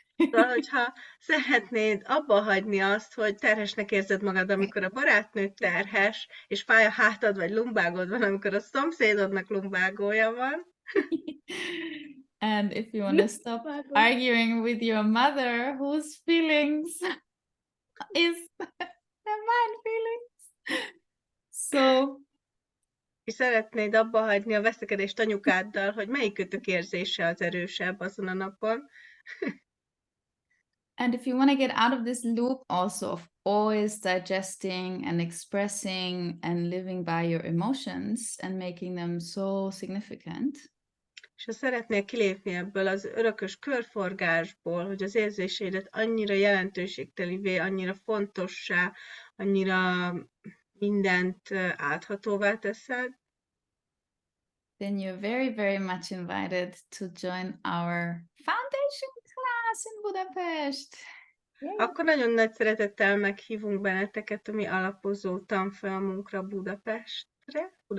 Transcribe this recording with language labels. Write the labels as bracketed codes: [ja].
[hu] Szóval, hogyha szeretnéd abba hagyni azt, hogy terhesnek érzed magad, amikor a barátnőd terhes, és fáj a hátad vagy lumbágod van, amikor a szomszédodnak lumbágója van. [en] And if you want to stop arguing with your mother, whose feelings is their mind feelings. So, [hu] És szeretnéd abba hagyni a veszekedést anyukáddal, hogy melyikőtök érzése az erősebb azon a napon. [en] and if you want to get out of this loop also of always digesting and expressing and living by your emotions and making them so significant, [hu] És ha szeretnél kilépni ebből az örökös körforgásból, hogy az érzéseidet annyira jelentőségtelivé, annyira fontossá, annyira mindent áthatóvá teszed, [en] then you're very, very much invited to join our foundation class in Budapest. [hu] akkor nagyon nagy szeretettel meghívunk benneteket a mi alapozó tanfolyamunkra Budapesten.